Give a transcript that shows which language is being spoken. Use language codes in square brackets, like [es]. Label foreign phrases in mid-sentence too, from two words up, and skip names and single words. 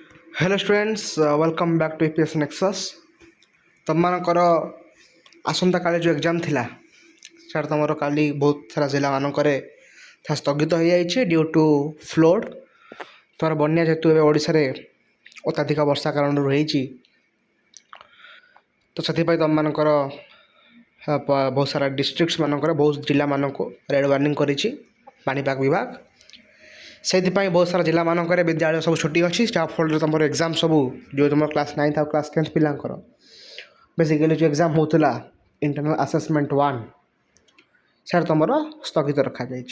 [en] Hello students welcome back to APS Nexus [or] तुमମାନଙ୍କର ଆସନ୍ତାକାଲି ଯେଉଁ ଏକ୍ଜାମ୍ ଥିଲା ସାର୍ ତୁମର କାଲି ବହୁତ ସାରା ଜିଲ୍ଲାମାନଙ୍କରେ ତାହା ସ୍ଥଗିତ ହୋଇଯାଇଛି [en] due to flood [or] ତୁମର ବନ୍ୟା ଯେହେତୁ ଏବେ ଓଡ଼ିଶାରେ ଅତ୍ୟଧିକ ବର୍ଷା କାରଣରୁ ହେଇଛି ତ ସେଥିପାଇଁ ତୁମମାନଙ୍କର ବହୁତ ସାରା ଡିଷ୍ଟ୍ରିକ୍ଟମାନଙ୍କରେ ବହୁତ ଜିଲ୍ଲାମାନଙ୍କୁ [en] red warning [or] କରିଛି ପାଣିପାଗ ବିଭାଗ ସେଇଥିପାଇଁ ବହୁତ ସାରା ଜିଲ୍ଲାମାନଙ୍କରେ ବିଦ୍ୟାଳୟ ସବୁ ଛୁଟି ଅଛି ଯାହାଫଳରେ ତୁମର ଏକ୍ଜାମ୍ ସବୁ ଯେଉଁ ତୁମର କ୍ଲାସ୍ 9th ଆଉ କ୍ଲାସ୍ 10th ପିଲାଙ୍କର ବେସିକାଲି ଯେଉଁ ଏକ୍ଜାମ୍ ହେଉଥିଲା [en] internal assessment [or] 1 ସାର୍ ତୁମର ସ୍ଥଗିତ ରଖାଯାଇଛି।